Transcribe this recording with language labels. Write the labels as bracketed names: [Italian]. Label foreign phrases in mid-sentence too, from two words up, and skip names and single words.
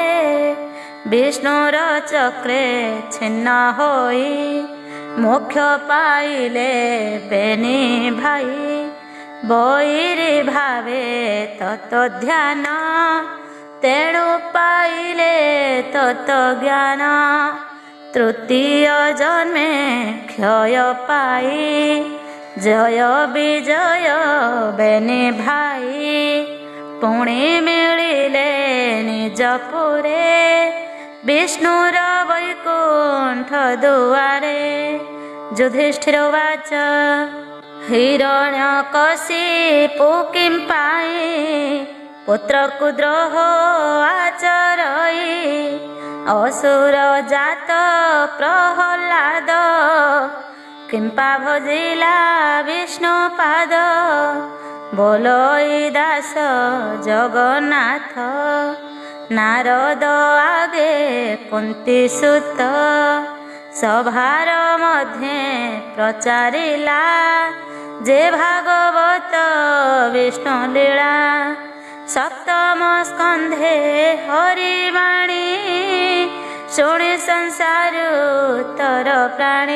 [Odia] ବିଷ୍ଣୁର ଚକ୍ରେ ଛିନ୍ନ ହୋଇ, ମୋକ୍ଷ ପାଇଲେ ବେନି ଭାଇ। ବୈରୀ ଭାବେ ତତ ଧ୍ୟାନ, ତେଣୁ ପାଇଲେ ତତ ଜ୍ଞାନ। ତୃତୀୟ ଜନ୍ମେ କ୍ଷୟ ପାଇ ଜୟ ବିଜୟ ବେନି ଭାଇ ପୁଣି ମିଳିଲେ ନିଜପୁରେ ବିଷ୍ଣୁର ବୈକୁଣ୍ଠ ଦୁଆରେ। ଯୁଧିଷ୍ଠିର ଉବାଚ ହିରଣ୍ୟକଶିପୁ କିଂ ପାଇ ପୁତ୍ରକୁ ଦ୍ରୋହ ଆଚରଇ ଅସୁର ଜାତ ପ୍ରହଲାଦ କିମ୍ପା ଭଜିଲା ବିଷ୍ଣୁପାଦ ବୋଲୋଇ ଦାସ ଜଗନ୍ନାଥ ନାରଦ ଆଗେ କୁନ୍ତୀ ସୁତ ସଭାର ମଧ୍ୟ ପ୍ରଚାରିଲା ଯେ ଭାଗବତ ବିଷ୍ଣୁ ଲୀଳା ସପ୍ତମ ସ୍କନ୍ଧେ ହରିବାଣୀ ଶୁଣେ ସଂସାର ତର ପ୍ରାଣୀ।